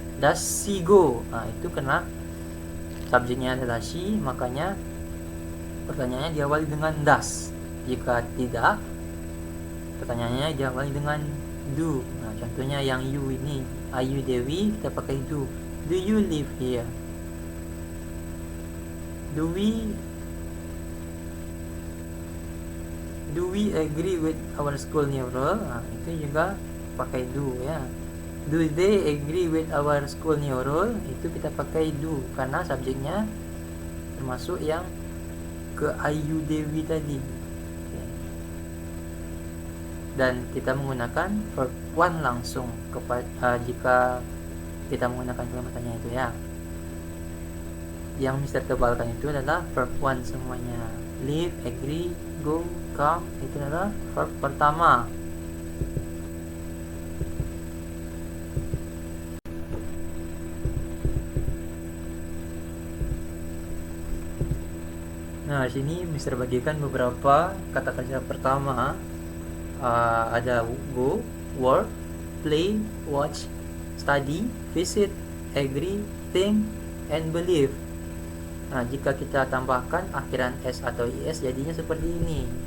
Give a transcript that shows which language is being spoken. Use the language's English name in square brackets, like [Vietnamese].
[English] Does she go? [Indonesian] Nah, itu karena subjeknya adalah she, makanya pertanyaannya diawali dengan does. Jika tidak, pertanyaannya diawali dengan do. Nah, contohnya yang you ini, Ayu Dewi, kita pakai do. [English] Do you live here? Do we agree with our school new rule? [Indonesian] Nah, itu juga pakai do ya. [English] Do they agree with our school new rule? [Indonesian] Itu kita pakai do karena subjeknya termasuk yang ke Ayu Dewi tadi. Dan kita menggunakan verb 1 langsung jika kita menggunakan kalimat tanya itu ya. Yang Mister tebalkan itu adalah verb 1 semuanya. Live, agree, go, come, itu adalah verb pertama. Nah, di sini Mister bagikan beberapa kata kerja pertama. Ada go, work, play, watch, study, visit, agree, think, and believe. Nah, jika kita tambahkan akhiran S atau IS, jadinya seperti ini.